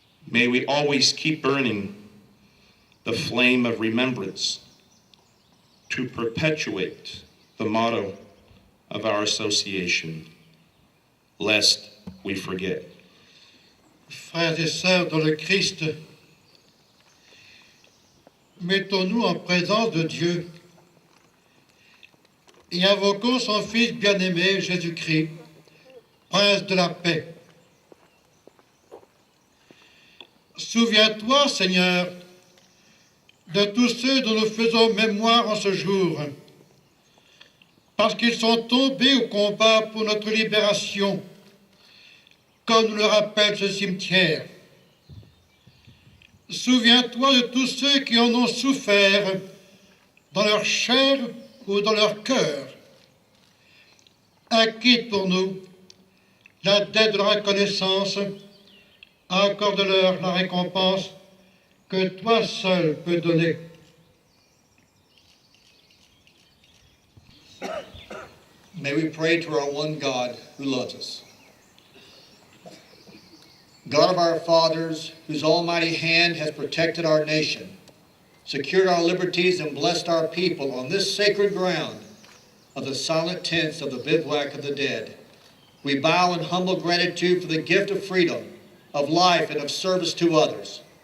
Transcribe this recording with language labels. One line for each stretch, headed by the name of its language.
English: May we always keep burning the flame of remembrance to perpetuate the motto of our association, lest we forget.
French: Frères et sœurs dans le Christ, mettons-nous en présence de Dieu et invoquons son Fils bien-aimé, Jésus-Christ, Prince de la paix. Souviens-toi, Seigneur, de tous ceux dont nous faisons mémoire en ce jour, parce qu'ils sont tombés au combat pour notre libération, comme nous le rappelle ce cimetière. Souviens-toi de tous ceux qui en ont souffert dans leur chair ou dans leur cœur. Acquitte pour nous la dette de la reconnaissance, accorde-leur la récompense que toi seul peux donner.
English: May we pray to our one God who loves us. God of our fathers, whose almighty hand has protected our nation, secured our liberties, and blessed our people on this sacred ground of the silent tents of the bivouac of the dead, we bow in humble gratitude for the gift of freedom, of life, and of service to others.